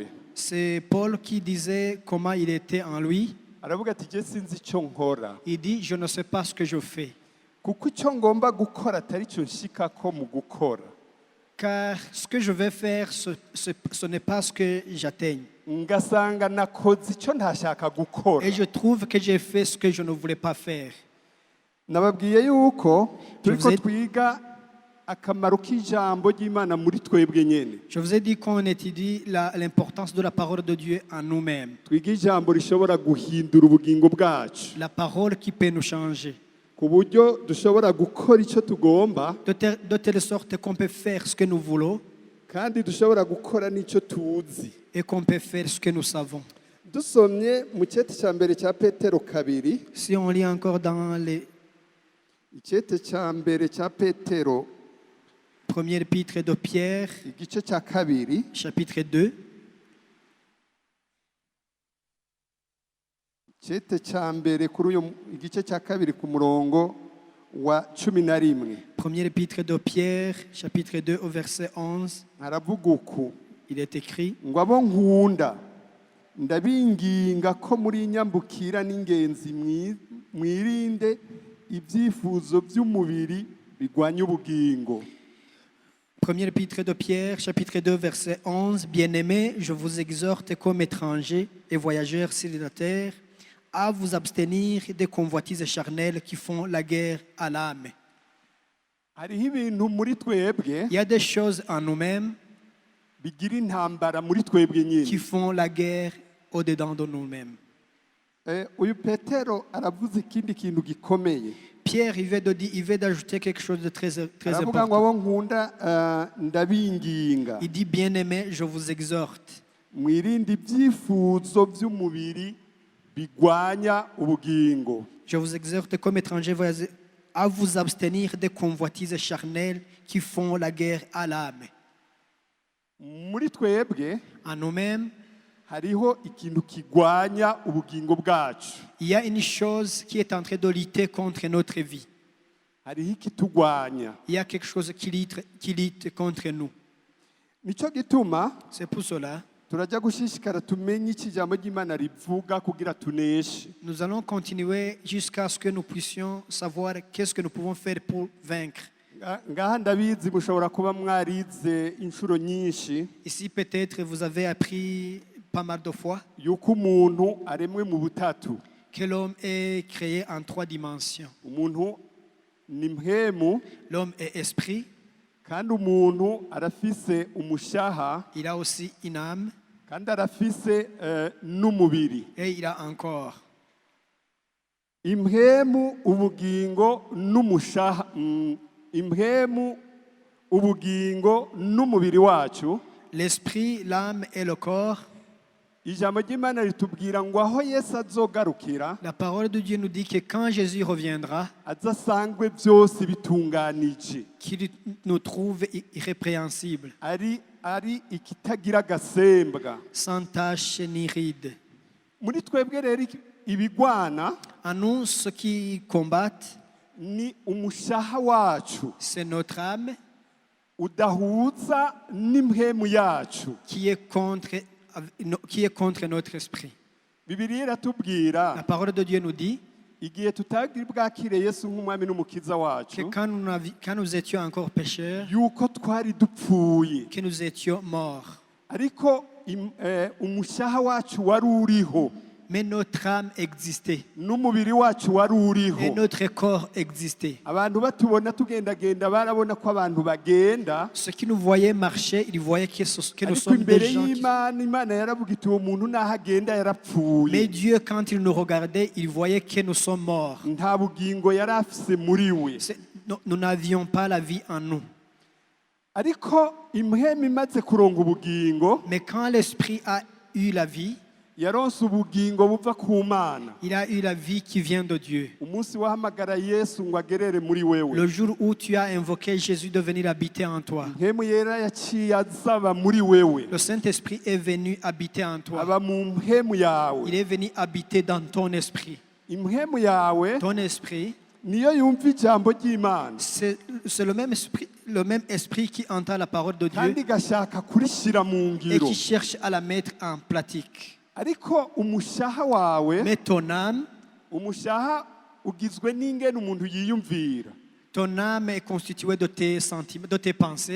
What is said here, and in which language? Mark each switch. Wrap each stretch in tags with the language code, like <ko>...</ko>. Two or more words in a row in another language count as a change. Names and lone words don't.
<fr>C'est Paul qui disait comment il était en lui.</fr> <rn>Aravuga ati je sinzi icyo nkora</rn> <fr>Il dit, je ne sais pas ce que je fais,</fr> <rn>kuko icyo ngomba gukora atari cyo nshikako mu gukora.</rn> <fr>car ce que je vais faire, ce n'est pas ce que j'atteigne.</fr> <rn>Ngasanga nakoze icyo ntashaka gukora.</rn> <fr>Et je trouve que j'ai fait ce que je ne voulais pas faire.</fr> <rn>Nababwiye yuko turiko</rn> <fr>Je vous ai-</fr> <rn>twiga akamaro k'ijambo ry'Imana muri twebwe nyene.</rn> <fr>Je vous ai dit qu'on étudie l'importance de la parole de Dieu en nous-mêmes.</fr> <rn>Twiga ijambo rishobora guhindura ubugingo bwacu</rn> <fr>La parole qui peut nous changer.</fr> <rn>ku buryo dushobora gukora icyo tugomba</rn> <fr>De telle sorte qu'on peut faire ce que nous voulons</fr> <rn>kandi dushobora gukora n'icyo tuzi.</rn> <fr>et qu'on peut faire ce que nous savons.</fr> <rn>Dusomye mu cyete cya mbere cya Petero 2,</rn> <fr>Si on lit encore dans les</fr> <rn>icyete cya mbere cya Petero</rn> <fr>premiers épîtres de Pierre,</fr> <rn>igice cya 2,</rn> <fr>chapitre 2,</fr> <rn>icyete cya mbere kuri uyu igice cya 2 ku murongo wa 11</rn> <fr>premier épître de Pierre, chapitre 2, au verset 11,</fr> <rn>haravuga uku</rn> <fr>il est écrit:</fr> <rn>ngo abo nkunda ndabinginga ko muri nyambukira n'ingenzi mwirinde ibyifuzo by'umubiri bigwanya ubugingo.</rn> <fr>Premier épître de Pierre, chapitre 2, verset 11. Bien-aimés, je vous exhorte comme étrangers et voyageurs sur la terre à vous abstenir des convoitises charnelles qui font la guerre à l'âme.</fr> <rn>Hariho ibintu muri twebwe</rn> <fr>Il y a des choses en nous-mêmes</fr> <rn>bigira intambara muri twebwe nyine.</rn> <fr>qui font la guerre au-dedans de nous-mêmes.</fr> <rn>Uyu Petero aravuze ikindi kintu gikomeye.</rn> <fr>Pierre, il veut d'ajouter quelque chose de très</fr> <rn>Aravuga ngo</rn> <fr>important.</fr> <rn>abo nkunda ndabinginga</rn> <fr>Il dit, bien-aimés, je vous exhorte</fr> <rn>mwirinde ibyifuzo by'umubiri bigwanya ubugingo.</rn> <fr>Je vous exhorte comme étrangers à vous abstenir des convoitises charnelles qui font la guerre à l'âme.</fr> <rn>muri twebwe</rn> <fr>En nous-mêmes,</fr> <rn>hariho ikintu kigwanya ubugingo bwacu,</rn> <fr>il y a une chose qui est en train de lutter contre notre vie.</fr> <rn>hariho ikitugwanya.</rn> <fr>Il y a quelque chose qui lutte contre nous.</fr> <rn>Nico gituma</rn> <fr>C'est pour cela</fr> <rn>turajya gushishikara tumenye iki jambo ry'Imana rivuga kugira tuneshe.</rn> <fr>nous allons continuer jusqu'à ce que nous puissions savoir qu'est-ce que nous pouvons faire pour vaincre.</fr> <rn>Ngaha ndabizi mushobora kuba mwarize inshuro nyinshi</rn> <fr>Ici, peut-être, vous avez appris pas mal de fois</fr> <rn>yuko umuntu aremwe mu butatu.</rn> <fr>que l'homme est créé en 3 dimensions.</fr> <rn>Umuntu ni mpwemu,</rn> <fr>L'homme est esprit,</fr> <rn>kandi umuntu arafise umushaha,</rn> <fr>il a aussi une âme</fr> <rn>kandi arafise n'umubiri.</rn> <fr>et il a un corps.</fr> <rn>Impwemu, ubugingo n'umushaha, impwemu, ubugingo n'umubiri wacu.</rn> <fr>L'esprit, l'âme et le corps.</fr> <rn>Ijambo ry'Imana ritubwira ngo aho Yesu azogarukira</rn> <fr>La parole de Dieu nous dit que quand Jésus reviendra,</fr> <rn>azasangwe byose bitunganije,</rn> <fr>qu'il nous trouve irrépréhensibles,</fr> <rn>ari ikitagira agasembwa.</rn> <fr>sans tache ni ride.</fr> <rn>Muri twebwe rero ibigwana</rn> <fr>En nous, ceux qui combattent,</fr> <rn>ni umushaha wacu</rn> <fr>c'est notre âme</fr> <rn>udahuza n'impwemu yacu.</rn> <fr>qui est contre notre esprit.</fr> <rn>Bibiliya iratubwira</rn> <fr>La parole de Dieu nous dit</fr> <rn>igihe tutagira bwakire Yesu nk'umwami n'umukiza</rn> <fr>que</fr> <rn>wacu,</rn> <fr>quand nous étions encore pécheurs,</fr> <rn>yuko twari dupfuye,</rn> <fr>que nous étions morts.</fr> <rn>ariko umushaha wacu wari uriho,</rn> <fr>Mais notre âme existait</fr> <rn>n'umubiri wacu wari</rn> <fr>et</fr> <rn>uriho.</rn> <fr>notre corps existait.</fr> <rn>Abantu batubona tugendagenda barabona ko abantu bagenda,</rn> <fr>Ceux qui nous voyaient marcher, ils voyaient que nous</fr> <rn>ariko</rn> <fr>sommes</fr> <rn>imbere</rn> <fr>des gens qui...</fr> <rn>y'Imana, Imana yaravuga iti uwo muntu naho agenda</rn> <fr>Mais</fr> <rn>yarapfuye,</rn> <fr>Dieu, quand il nous regardait, il voyait que nous sommes morts.</fr> <rn>nta bugingo yari afise muri we.</rn> <fr>Nous n'avions pas la vie en nous.</fr> <rn>Ariko impwemu imaze kuronga ubugingo,</rn> <fr>Mais quand l'esprit a eu la vie,</fr> <rn>yaronse ubugingo buva ku Mana.</rn> <fr>il a eu la vie qui vient de Dieu.</fr> <rn>Umunsi wahamagara Yesu ngo agerere muri wewe,</rn> <fr>Le jour où tu as invoqué Jésus de venir habiter en toi,</fr> <rn>impwemu yera yaciye azaba muri wewe,</rn> <fr>le Saint-Esprit est venu habiter en toi.</fr> <rn>aba mu mpwemu yawe.</rn> <fr>Il est venu habiter dans ton esprit.</fr> <rn>Impwemu yawe</rn> <fr>Ton esprit,</fr> <rn>niyo yumva ijambo ry'Imana</rn> <fr>c'est le même esprit qui entend la parole de Dieu</fr> <rn>kandi igashaka kurishira mu</rn> <fr>et</fr> <rn>ngiro.</rn> <fr>qui cherche à la mettre en pratique.</fr> <rn>Ariko umushaha wawe,</rn> <fr>Mais ton âme</fr> <rn>umushaha ugizwe n'ingene umuntu yiyumvira,</rn> <fr>Ton âme est constituée de tes sentiments, de tes pensées,</fr>